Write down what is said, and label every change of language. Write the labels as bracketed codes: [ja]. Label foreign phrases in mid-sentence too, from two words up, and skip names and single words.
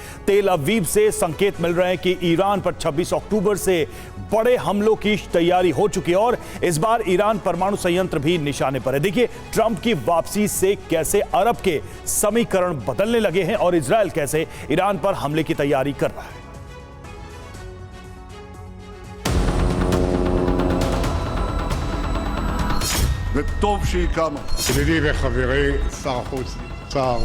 [hi] तेल अवीव से संकेत मिल रहे हैं कि ईरान पर 26 अक्टूबर से बड़े हमलों की तैयारी हो चुकी है और इस बार ईरान परमाणु संयंत्र भी निशाने पर है। देखिए ट्रंप की वापसी से कैसे अरब के समीकरण बदलने लगे हैं और इजराइल कैसे ईरान पर हमले की तैयारी कर रहा है। [he] וטוב שהיא קמה. ידידי וחברי שר החוץ, שר.